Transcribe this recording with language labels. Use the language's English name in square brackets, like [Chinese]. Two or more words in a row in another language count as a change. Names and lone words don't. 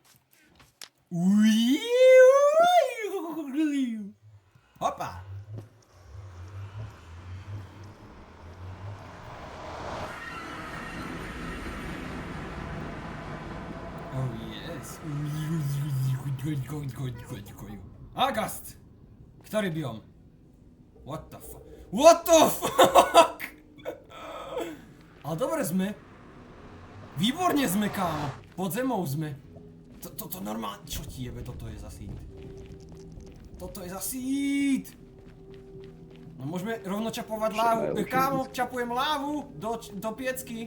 [English] Hopa! Oh yes. Agast! [Slovak] Ktorý biom? [English] What the fuck? What the fuck? [Slovak] Ale dobre sme. Výborne sme, kámo. Pod zemou sme. Toto normálne... Čo ti jebe? Toto je za sít. Toto je za sít. No môžeme rovno čapovať lávu. Kámo, čapujem lávu do piecky.